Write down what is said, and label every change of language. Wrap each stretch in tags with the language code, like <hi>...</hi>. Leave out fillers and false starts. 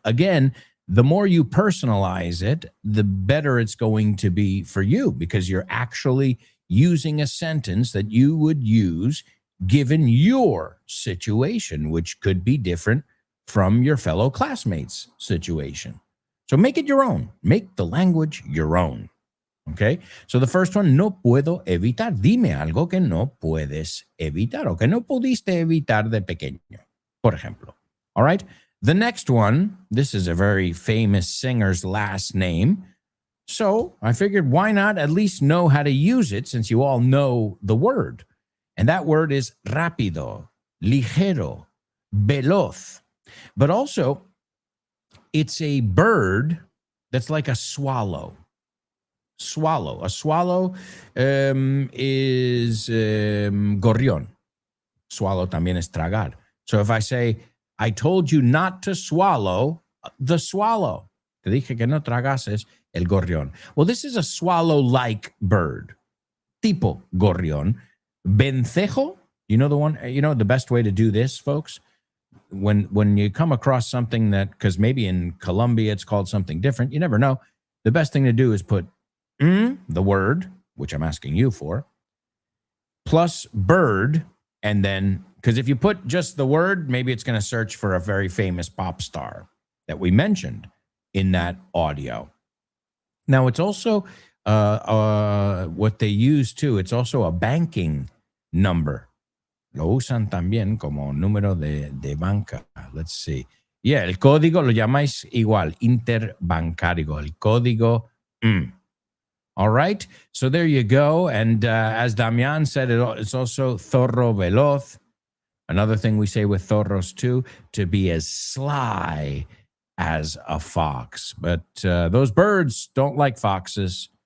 <en>Again, the more you personalize it, the better it's going to be for you, because you're actually using a sentence that you would use given your situation, which could be different from your fellow classmates' situation. So make it your own. Make the language your own. Okay? So the first one,</en> <es>no puedo evitar. Dime algo que no puedes evitar o que no pudiste evitar de pequeño, por ejemplo.</es> <en>All right? The next one, this is a very famous singer's last name. So I figured why not at least know how to use it since you all know the word. And that word is</en> <es>rápido, ligero, veloz.</es> <en>But also, it's a bird that's like a swallow. Swallow. A swallow is</en> <es>gorrión. Swallow también es tragar.</es> <en>So if I say, I told you not to swallow the swallow.</en> <es>Te dije que no tragases el gorrión.</es> <en>Well, this is a swallow-like bird.</en> <es>Tipo gorrión. Vencejo.</es> <en>You know the one, the best way to do this, folks? When you come across something that, because maybe in Colombia it's called something different, you never know. The best thing to do is put the word, which I'm asking you for, plus bird, and then, because if you put just the word, maybe it's going to search for a very famous pop star that we mentioned in that audio. Now, it's also what they use too. It's also a banking number.</en> <es>Lo usan también como número de banca.</es> <en>Let's see.</en> <es>Yeah, el código lo llamáis igual, interbancario, el código.</es> <en>All right, so there you go. And as Damian said, it's also</en> <es>zorro veloz.</es> <en>Another thing we say with zorros too, to be as sly as a fox. But those birds don't like foxes.</en>